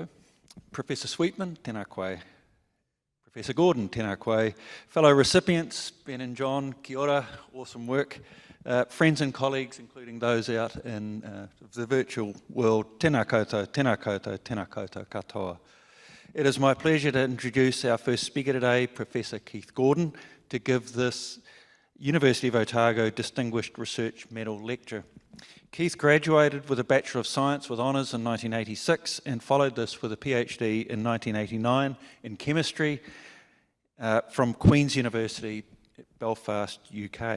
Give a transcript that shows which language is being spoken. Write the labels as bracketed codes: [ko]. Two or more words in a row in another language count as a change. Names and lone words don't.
[mi] Professor Sweetman, tēnā koe. Professor Gordon, tēnā koe. [en] Fellow recipients, Ben and John, [mi] kia ora, [en] awesome work. Friends and colleagues, including those out in the virtual world, [mi] tēnā koutou, tēnā koutou, tēnā koutou katoa. [en] It is my pleasure to introduce our first speaker today, Professor Keith Gordon, to give this University of Otago Distinguished Research Medal lecture. Keith graduated with a Bachelor of Science with honours in 1986 and followed this with a PhD in 1989 in chemistry from Queen's University, Belfast, UK.